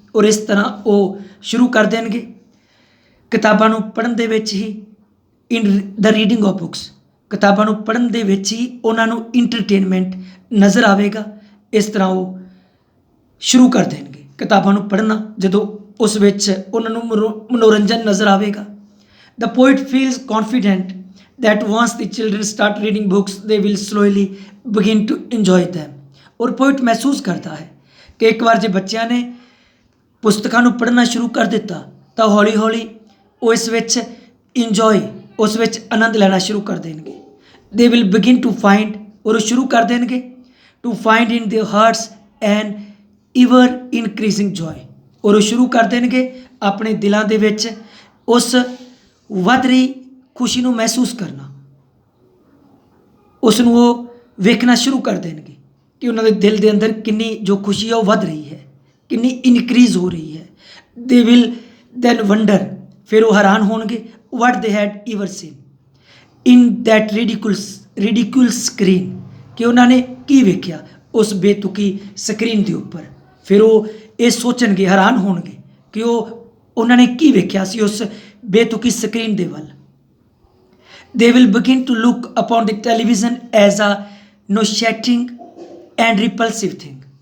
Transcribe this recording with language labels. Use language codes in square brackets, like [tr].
[pa] ਔਰ ਇਸ ਤਰ੍ਹਾਂ ਉਹ ਸ਼ੁਰੂ ਕਰ ਦੇਣਗੇ ਕਿਤਾਬਾਂ ਨੂੰ ਪੜ੍ਹਨ ਦੇ ਵਿੱਚ ਹੀ। [en] in the reading of books, [pa] ਕਿਤਾਬਾਂ ਨੂੰ ਪੜ੍ਹਨ ਦੇ ਵਿੱਚ ਹੀ ਉਹਨਾਂ ਨੂੰ ਇੰਟਰਟੇਨਮੈਂਟ ਨਜ਼ਰ ਆਵੇਗਾ। ਇਸ ਤਰ੍ਹਾਂ ਉਹ ਸ਼ੁਰੂ ਕਰ ਦੇਣਗੇ ਕਿਤਾਬਾਂ ਨੂੰ ਪੜ੍ਹਨਾ, ਜਦੋਂ ਉਸ ਵਿੱਚ ਉਹਨਾਂ ਨੂੰ ਮਨੋਰੰਜਨ ਨਜ਼ਰ ਆਵੇਗਾ। [en] The poet feels confident that once the children start reading books they will slowly begin to enjoy them। [pa] ਔਰ ਪੋਇਟ ਮਹਿਸੂਸ ਕਰਦਾ ਹੈ ਕਿ ਇੱਕ ਵਾਰ ਜੇ ਬੱਚਿਆਂ ਨੇ ਪੁਸਤਕਾਂ ਨੂੰ ਪੜ੍ਹਨਾ ਸ਼ੁਰੂ ਕਰ ਦਿੱਤਾ ਤਾਂ ਹੌਲੀ ਹੌਲੀ ਉਹ ਇਸ ਵਿੱਚ ਇੰਜੋਏ, ਉਸ ਵਿੱਚ ਆਨੰਦ ਲੈਣਾ ਸ਼ੁਰੂ ਕਰ ਦੇਣਗੇ। [en] they will begin to find, [pa] ਔਰ ਉਹ ਸ਼ੁਰੂ ਕਰ ਦੇਣਗੇ [en] To find in their hearts an ever increasing joy. [pa] ਔਰ ਉਹ ਸ਼ੁਰੂ ਕਰ ਦੇਣਗੇ ਆਪਣੇ ਦਿਲਾਂ ਦੇ ਵਿੱਚ ਉਸ ਵੱਧ ਰਹੀ ਖੁਸ਼ੀ ਨੂੰ ਮਹਿਸੂਸ ਕਰਨਾ, ਉਸ ਨੂੰ ਉਹ ਵੇਖਣਾ ਸ਼ੁਰੂ ਕਰ ਦੇਣਗੇ ਕਿ ਉਹਨਾਂ ਦੇ ਦਿਲ ਦੇ ਅੰਦਰ ਕਿੰਨੀ ਜੋ ਖੁਸ਼ੀ ਹੈ ਉਹ ਵੱਧ ਰਹੀ ਹੈ, ਕਿੰਨੀ ਇਨਕਰੀਜ਼ ਹੋ ਰਹੀ ਹੈ। [en] they will then wonder, [pa] ਫਿਰ ਉਹ ਹੈਰਾਨ ਹੋਣਗੇ [en] what they had ever seen in that ridiculous screen, [pa] ਕਿ ਉਹਨਾਂ ਨੇ ਕੀ ਵੇਖਿਆ ਉਸ ਬੇਤੁਕੀ ਸਕਰੀਨ ਦੇ ਉੱਪਰ। ਫਿਰ ਉਹ ਇਹ ਸੋਚਣਗੇ, ਹੈਰਾਨ ਹੋਣਗੇ ਕਿ ਉਹਨਾਂ ਨੇ ਕੀ ਵੇਖਿਆ ਸੀ ਉਸ ਬੇਤੁਕੀ ਸਕਰੀਨ ਦੇ ਵੱਲ। [en] They will begin to look upon the television as a nauseating and repulsive thing।